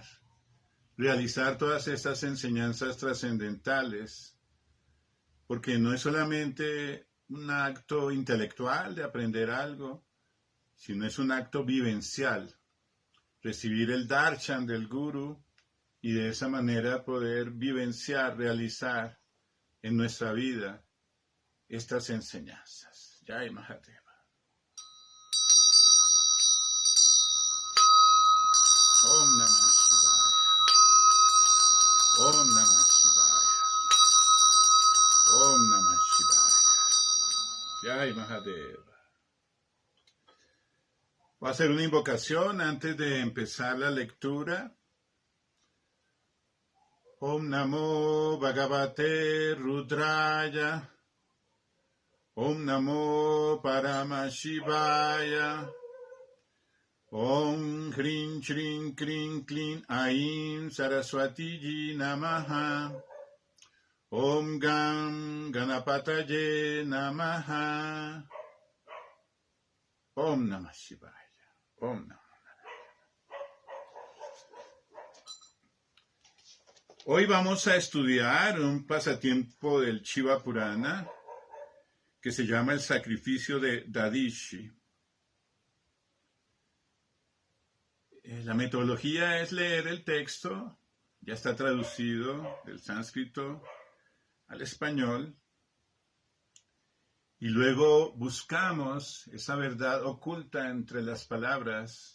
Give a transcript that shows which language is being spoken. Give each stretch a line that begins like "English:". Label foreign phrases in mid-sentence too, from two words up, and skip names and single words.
Spanish: Realizar todas estas enseñanzas trascendentales, porque no es solamente un acto intelectual de aprender algo, sino es un acto vivencial. Recibir el darshan del guru y de esa manera poder vivenciar, realizar en nuestra vida estas enseñanzas.
Sanskrit: Jai Mahadeva. Om Namah Shivaya. Om Namah Shivaya. Om Namah Shivaya. Jai Mahadeva.
Spanish: Voy a hacer una invocación antes de empezar la lectura.
Sanskrit: Om Namo Bhagavate Rudraya. Om Namo Paramashivaya. Om Hrim Shrim Krim Klim Aim Saraswati Ji Namaha. Om Gam Ganapataye Namaha. Om Namah Shivaya. Om Namah.
Spanish: Hoy vamos a estudiar un pasatiempo del Shiva Purana que se llama el sacrificio de Dadishi. La metodología es leer el texto, ya está traducido del sánscrito al español, y luego buscamos esa verdad oculta entre las palabras.